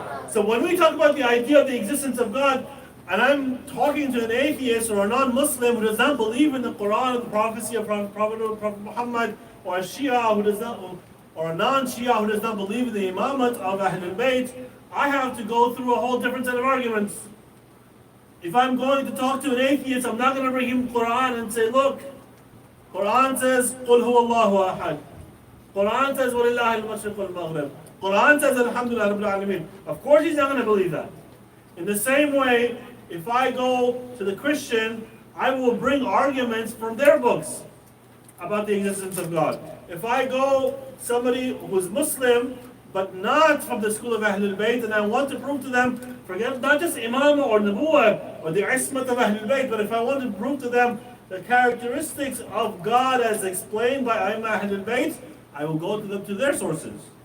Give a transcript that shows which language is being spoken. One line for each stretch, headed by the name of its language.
English: So when we talk about the idea of the existence of God, and I'm talking to an atheist or a non-Muslim who does not believe in the Quran, the prophecy of Prophet Muhammad, or a Shia who does not, or a non-Shia who does not believe in the Imamat of Ahlul Bayt, I have to go through a whole different set of arguments. If I'm going to talk to an atheist, I'm not going to bring him Quran and say, look, Quran says,
Arabic: قُلْ هُوَ اللَّهُ أَحَدٌ.
English: Quran says,
Arabic: وَلِلَّهِ الْمَشْرِقُ وَالْمَغْرِبُ.
English: Quran says,
Arabic: Alhamdulillah Rabbil Alameen.
English: Of course he's not going to believe that. In the same way, if I go to the Christian, I will bring arguments from their books about the existence of God. If I go somebody who's Muslim, but not from the school of Ahlul Bayt, and I want to prove to them, forget not just Imam or Nubuwwah or the Ismat of Ahlul Bayt, but if I want to prove to them the characteristics of God as explained by Aimma Ahlul Bayt, I will go to them to their sources.